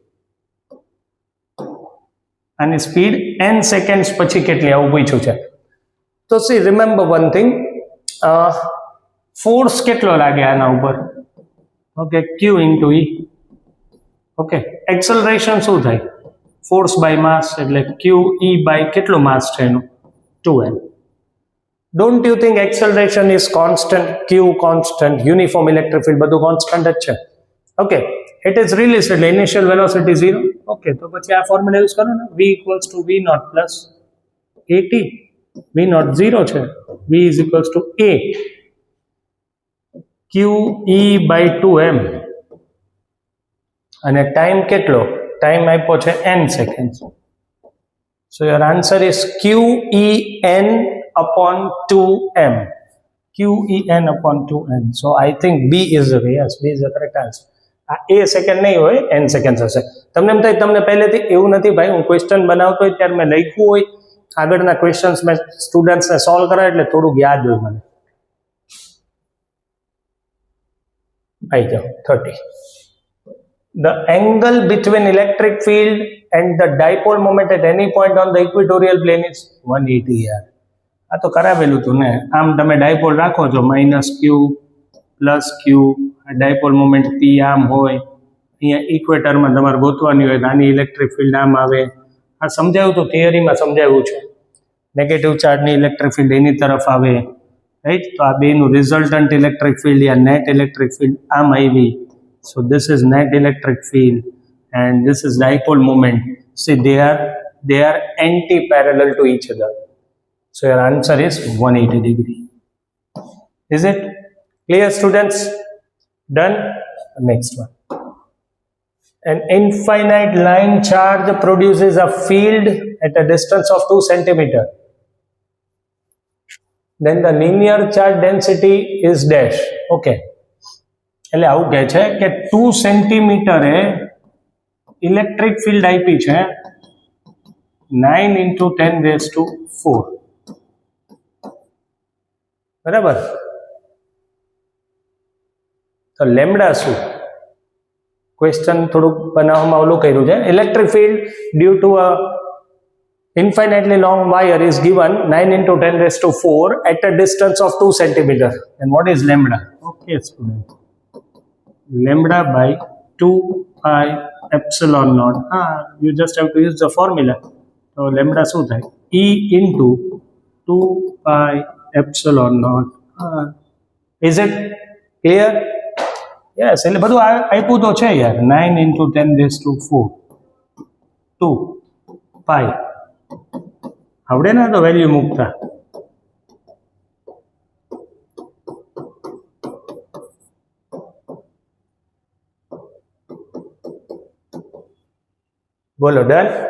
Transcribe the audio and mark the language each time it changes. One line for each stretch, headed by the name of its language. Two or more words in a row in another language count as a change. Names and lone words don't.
Gujarati: આની સ્પીડ n સેકન્ડ્સ પછી કેટલી આવું પૂછ્યું છે. તો
English: see remember one thing,
Gujarati: ફોર્સ કેટલો લાગે આના ઉપર? ઓકે, q ઇન્ટુ E. ઓકે, એક્સલરેશન શું થાય? ફોર્સ બાય માસ, એટલે q E બાય કેટલું માસ છે એનું?
English: 2m. Don't you think acceleration is constant, q constant, uniform electric field બધું constant
Gujarati: જ છે? ઓકે,
English: it is released એટલે initial velocity 0.
Gujarati: ઓકે, તો પછી આ ફોર્મ્યુલા યુઝ કરો ને,
English: v equals to v naught plus at. v naught 0 છે, v is equals to a q e by 2m,
Gujarati: અને ટાઈમ કેટલો? ટાઈમ આપ્યો છે n સેકન્ડ.
English: So your answer is q e n upon 2m. q e n upon 2m. So I think B is the way. Yes, B is the correct answer.
Gujarati: આ a સેકન્ડ નહીં હોય, n સેકન્ડ હશે. તમને એમ થાય તમને પહેલેથી એવું નથી ભાઈ, હું ક્વેશ્ચન બનાવતો હોય ત્યારે મેં લખ્યું હોય, આગળના ક્વેશ્ચન્સ મેં સ્ટુડન્ટ્સને સોલ્વ કરાય એટલે થોડુંક યાદ હોય મને. આવી જાઓ 30.
English: The angle between electric field and the dipole moment at any point on the equatorial plane is 180 યાર.
Gujarati: આ તો કરાવેલું હતું ને. આમ તમે ડાયપોલ રાખો છો, -q + q,
English: dipole moment
Gujarati: p આમ હોય, અહીંયા ઇક્વેટરમાં તમારે ગોતવાની હોય, આની
English: electric field
Gujarati: આમ આવે. આ સમજાવ્યું તો થિયરીમાં સમજાવ્યું છે. નેગેટિવ ચાર્જની
English: electric field
Gujarati: એની તરફ આવે, રાઈટ? તો આ બેનું
English: resultant electric field
Gujarati: યા
English: net electric field
Gujarati: આમ આવી.
English: So this is net electric field and this is dipole moment. See, they are anti-parallel to each other. So your answer is 180 degree. Is it clear, students? Done? Next one. An infinite line charge produces a field at a distance of 2 centimeter. Then the linear charge density is dash. Okay.
Gujarati: એટલે આવું કહે છે કે 2 સેન્ટીમીટરે
English: electric field
Gujarati: આપી છે 9 × 10⁴. બરાબર? તો લેમ્ડા શું? ક્વેશ્ચન થોડુંક બનાવવામાં ઓલું કર્યું છે.
English: electric field due to a infinitely long wire is given 9 × 10⁴ at a distance of 2 centimeter. And what is lambda? Okay, student. Lambda by 2 pi epsilon naught. You just have to use the formula.
Gujarati: So lambda શું થાય?
English: E into 2 pi epsilon naught. Is it clear? Yes.
Gujarati: એટલે બધું આપ્યું તો છે યાર. 9 × 10⁴ 2 pi. આવડે ને તો વેલ્યુ મૂકતા. બોલો, ડન?